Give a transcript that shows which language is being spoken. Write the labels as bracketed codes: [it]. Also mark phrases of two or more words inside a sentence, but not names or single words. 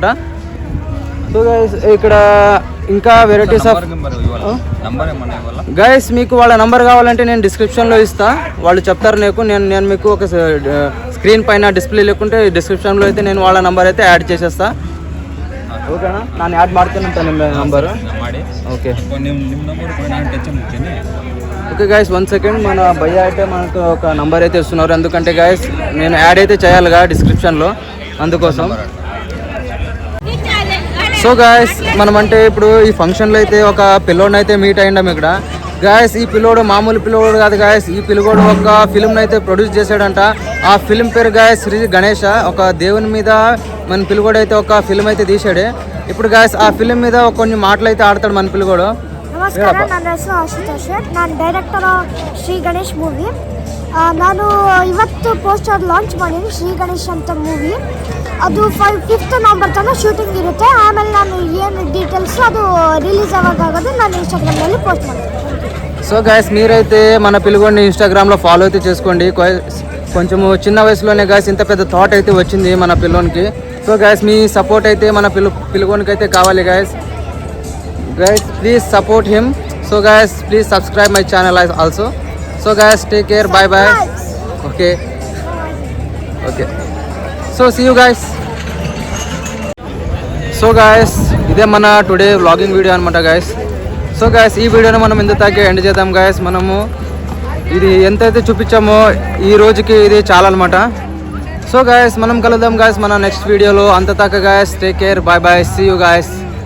[en] so guys [te] ఇక్కడ ఇంకా [en] varieties of guys [te] మీకు వాళ్ళ నంబర్ కావాలంటే నేను డిస్క్రిప్షన్లో ఇస్తా, వాళ్ళు చెప్తారు నీకు. నేను మీకు ఒక స్క్రీన్ పైన డిస్ప్లే లేకుంటే డిస్క్రిప్షన్లో అయితే నేను వాళ్ళ నంబర్ అయితే యాడ్ చేసేస్తా. ఓకేనా, [kn] ನಾನು యాడ్ ಮಾಡ್ತೇನೆ ನಿಮ್ಮ నంబర్. [en] okay okay guys, 1 second. [te] మన భయ్య అయితే మనకు ఒక నంబర్ అయితే ఇస్తున్నారు, ఎందుకంటే గైస్ నేను యాడ్ అయితే చేయాలిగా డిస్క్రిప్షన్లో, అందుకోసం. [en] so guys [te] మనం అంటే ఇప్పుడు ఈ ఫంక్షన్లో అయితే ఒక పిల్లోడిని అయితే మీట్ అయ్యిండాం ఇక్కడ. గాయస్ ఈ పిల్లోడు మామూలు పిల్లోడు కాదు గాయస్, ఈ పిల్లోడు ఒక ఫిల్మ్ని అయితే ప్రొడ్యూస్ చేశాడంట. ఆ ఫిల్మ్ పేరు గాయస్ శ్రీ గణేష. ఒక దేవుని మీద మన పిల్లోడు అయితే ఒక ఫిల్మ్ అయితే తీశాడు. ఇప్పుడు గాయస్ ఆ ఫిల్మ్ మీద కొన్ని మాటలు అయితే ఆడతాడు మన పిల్లోడు. [kn] ನಮಸ್ಕಾರ, ನನ್ನ ಹೆಸರು ಆಶುತೋಷ್. ನಾನು ಡೈರೆಕ್ಟರ್ ಶ್ರೀ ಗಣೇಶ್ ಮೂವಿ. ನಾನು ಇವತ್ತು [en] poster launch [kn] ಮಾಡೀನಿ, ಶ್ರೀ ಗಣೇಶ್ ಅಂತ ಮೂವಿ. ಅದು 5th ನವಂಬರ್ ತನಕ ಶೂಟಿಂಗ್ ಇರುತ್ತೆ. ಆಮೇಲೆ ನಾನು ಏನು ಡೀಟೇಲ್ಸ್ ಅದು ರಿಲೀಸ್ ಆಗೋದು ನಾನು ಇನ್ಸ್ಟಾಗ್ರಾಮ್ನಲ್ಲಿ పోస్ట్ ಮಾಡ್ತೀನಿ. [en] so guys [te] మీరైతే మన పిల్లోడిని ఇన్స్టాగ్రామ్లో ఫాలో అయితే చేసుకోండి. కొంచెం చిన్న వయసులోనే గాయస్ ఇంత పెద్ద థాట్ అయితే వచ్చింది మన పిల్లోనికి. [en] so guys [te] మీ సపోర్ట్ అయితే మన పిల్లోనికి అయితే కావాలి గాయస్. [en] Guys, please support him. So guys, please subscribe my channel also. So guys, take care. Bye bye. Okay. So see you guys. So guys, [te] ఇదే మన [en] today vlogging video [te] అనమాట గాయస్. [en] so guys [te] ఈ వీడియోని మనం ఇంతకే ఎండ్ చేద్దాం గాయస్. మనము ఇది ఎంతైతే చూపించామో ఈ రోజుకి ఇది చాలా అనమాట. [en] so guys [te] మనం కలుద్దాం గాయస్ మన నెక్స్ట్ వీడియోలో. అంతదాకా గాయస్ [en] take care. bye bye. see you guys.